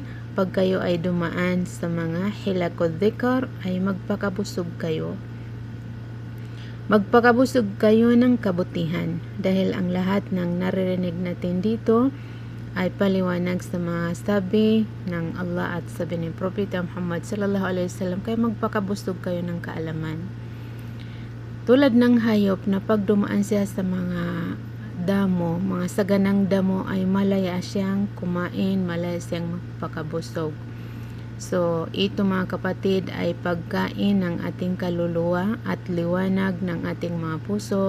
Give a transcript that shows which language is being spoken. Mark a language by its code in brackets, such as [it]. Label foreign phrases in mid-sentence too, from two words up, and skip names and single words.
[tl] Pag kayo ay dumaan sa mga hilakod dhikr ay magpakabusog kayo. Magpakabusog kayo ng kabutihan dahil ang lahat ng naririnig natin dito ay paliwanag sa mga sabi ng Allah at sabi ni Propeta Muhammad [ar] صلى الله عليه وسلم, [tl] kaya magpakabusog kayo ng kaalaman. Tulad ng hayop na pag dumaan siya sa mga damo, mga saganang damo, ay malaya siyang kumain, malaya siyang magpakabusog. So, ito, mga kapatid, ay pagkain ng ating kaluluwa at liwanag ng ating mga puso.